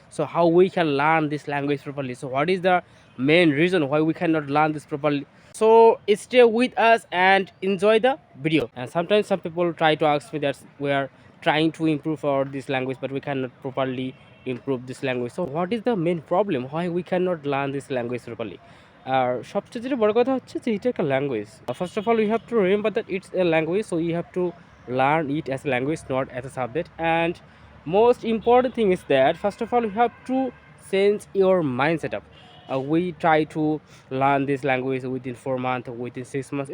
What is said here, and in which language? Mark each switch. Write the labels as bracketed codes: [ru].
[en] So how we can learn this language properly? So what is the main reason why we cannot learn this properly? So stay with us and enjoy the video. And sometimes some people try to ask me that we are trying to improve our this language but we cannot properly improve this language. So what is the main problem why we cannot learn this language properly? [bn] আর সবচেয়ে যেটা বড় কথা হচ্ছে যে এটা একটা language. [en] First of all you have to remember that it's a language, so you have to learn it as a language, not as a subject. And most important thing is that first of all you have to change your mindset up. We try to learn this language within 4 months, within 6 months.